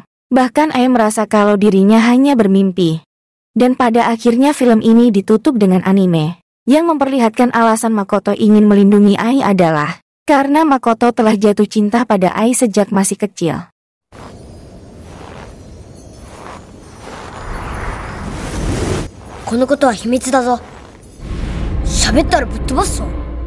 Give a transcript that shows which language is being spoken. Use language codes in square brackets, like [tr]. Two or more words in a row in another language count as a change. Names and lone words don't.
[id] Bahkan Ai merasa kalau dirinya hanya bermimpi. Dan pada akhirnya film ini ditutup dengan anime, yang memperlihatkan alasan Makoto ingin melindungi Ai adalah karena Makoto telah jatuh cinta pada Ai sejak masih kecil. [ja] このことは秘密だぞ。喋ったらぶっ飛ばすぞ。